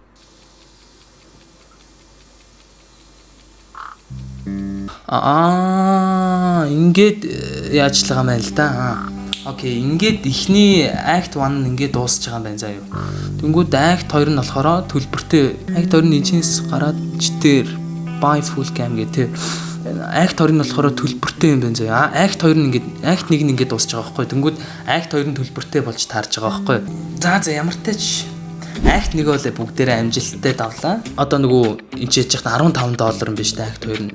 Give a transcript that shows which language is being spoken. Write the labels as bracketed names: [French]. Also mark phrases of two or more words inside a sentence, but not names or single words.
[Mongolian] Ингээд яачлага юм байна л да. Окей, ингээд ихний Act 1 нь ингээд дуусч байгаа юм байна заа юу. Тэнгүүд Act 2 нь болохоор төлбөртэй. Act 2 нь энэчнээс гараад читэр [English] buy full game [Mongolian] гэдэг. Act 2 нь болохоор төлбөртэй юм байна заа. Act 2 нь ингээд Act 1 нь ингээд дуусч байгаа байхгүй. Тэнгүүд Act 2 нь төлбөртэй болж таарж байгаа байхгүй. За ямар ч тач Act 1 бол бүгдээрээ амжилттай давлаа. Одоо нөгөө энэ ч яж $15 юм биш дээ Act 2 нь.